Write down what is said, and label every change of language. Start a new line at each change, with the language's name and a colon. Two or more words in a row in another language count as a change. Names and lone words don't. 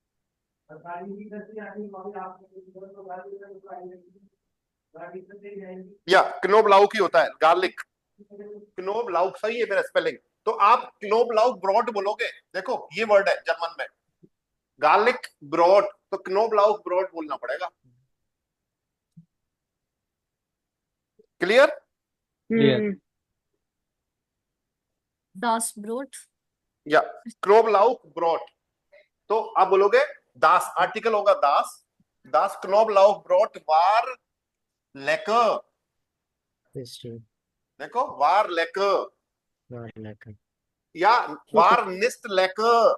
Hindi: या क्नोब लाउक ही होता है, गार्लिक। क्नोब लाउक सही है मेरा स्पेलिंग। तो आप
German: Knoblauch Brot
Hindi: बोलोगे, देखो ये वर्ड है जर्मन में, गार्लिक ब्रॉड, तो
German: Knoblauch Brot
Hindi: बोलना पड़ेगा। क्लियर? Hmm.
German: Das Brot.
Hindi: या
German: Knoblauch Brot,
Hindi: तो आप बोलोगे दास, आर्टिकल होगा दास,
German: das Knoblauch Brot war lecker.
Hindi: देखो
German: war lecker,
Hindi: या
German: war nicht lecker.